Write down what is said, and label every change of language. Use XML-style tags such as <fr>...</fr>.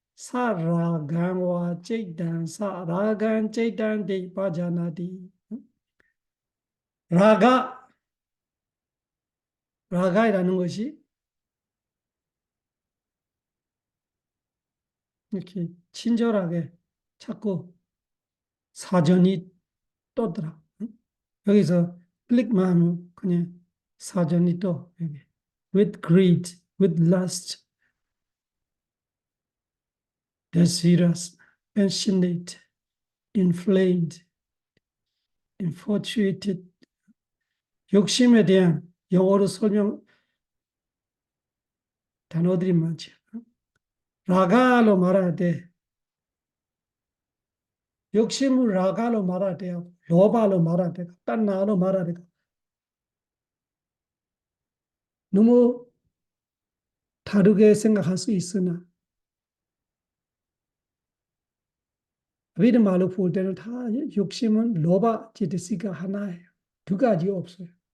<ko>사라간와 제이단 사라간 제이단디 빠자나디 라가이라는 것이 이렇게 친절하게 자꾸 사전이 떠더라. 여기서 클릭만 하면 그냥 사전이 떠. 여기.</ko> <en>With greed, with lust, desirous, passionate, inflamed, infatuated.</en> <ko>욕심에 대한 영어로 설명 단어들이 많죠. 라가로 말할 때, 욕심을 라가로 말할 때요. 로바로 말할 때, 딴나로 말할 때, 너무 다르게 생각할 수 있으나, 우리 말로 볼 때는 다 욕심은 로바 지드시가 하나예요. 두 가지 없어요.</ko>